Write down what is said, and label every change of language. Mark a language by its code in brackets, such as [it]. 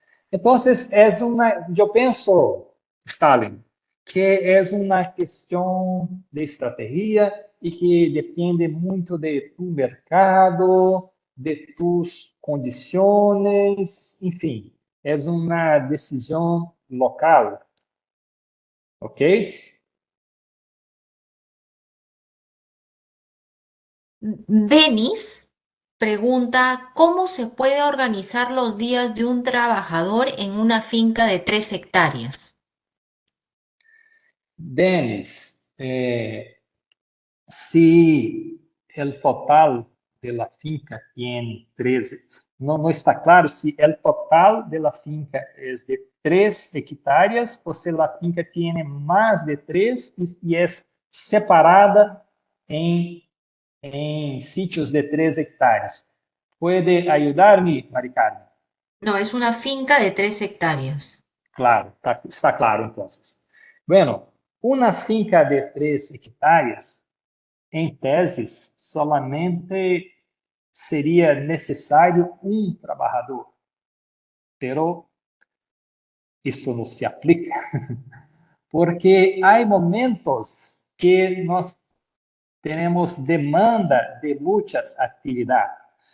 [pt] Então, eu penso, Stalin, que é uma questão de estratégia e que depende muito [es] de tu mercado, de tus [pt] condições, enfim, é uma decisão local, ok? [es] Denis pregunta, ¿cómo se puede organizar los días de un trabajador en una finca de 3 hectáreas? [pt] Denis, se o total [es] de la finca [pt] tem 13, não está claro se o total de la finca é de 3 hectáreas ou se a finca tem mais de 3 e é separada em sítios de 3 hectáreas. [es] ¿Puede ayudarme, Mari Carmen? No, es una finca de 3 hectáreas. Claro, está claro entonces. Bueno, [pt] Uma finca de 3 hectares, em teses, [es] solamente [pt] seria necessário um trabalhador, [es] pero [pt] isso não se aplica, porque há momentos que nós temos demanda de muitas atividades.